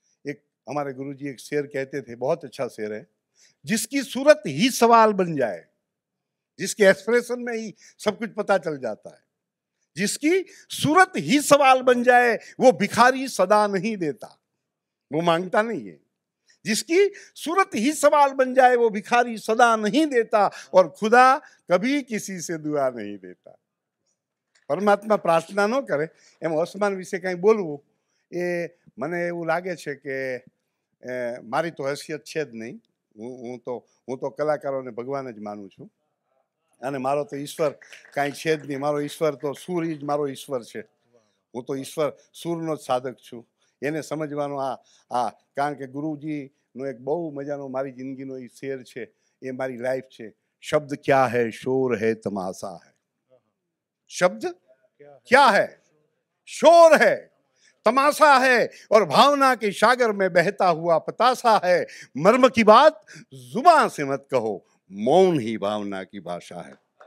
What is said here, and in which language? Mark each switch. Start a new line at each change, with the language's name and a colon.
Hindi: एक हमारे गुरुजी एक शेर कहते थे, बहुत अच्छा शेर है, जिसकी सूरत ही सवाल बन जाए, जिसके एक्सप्रेशन में ही सब कुछ पता चल जाता है, जिसकी सूरत ही सवाल बन जाए, वो भिखारी सदा नहीं देता, वो मांगता नहीं है। जिसकी सूरत ही सवाल बन जाए, वो भिखारी सदा नहीं देता, और खुदा कभी किसी से दुआ नहीं देता। परमात्मा प्रार्थना न करे
Gujarati: एम ओस्मान विશે કંઈ બોલવું એ મને એવું લાગે છે કે મારી તો હૈસિયત છે જ નહીં। હું તો કલાકારોને ભગવાન જ માનું છું, અને મારો તો ઈશ્વર કાંઈ છે જ નહીં। મારો ઈશ્વર તો સૂર જ મારો ઈશ્વર છે। હું તો ઈશ્વર સૂરનો જ સાધક છું। એને સમજવાનો આ કારણ કે ગુરુજીનો એક બહુ મજાનો મારી જિંદગીનો એ શેર છે, એ મારી લાઈફ છે।
Hindi: શબ્દ क्या है, शोर है, तमाशा है। शब्द क्या है, शोर है, तमाशा है, और भावना के सागर में बहता हुआ पतासा है। मर्म की बात जुबान से मत कहो, मौन ही भावना की भाषा है।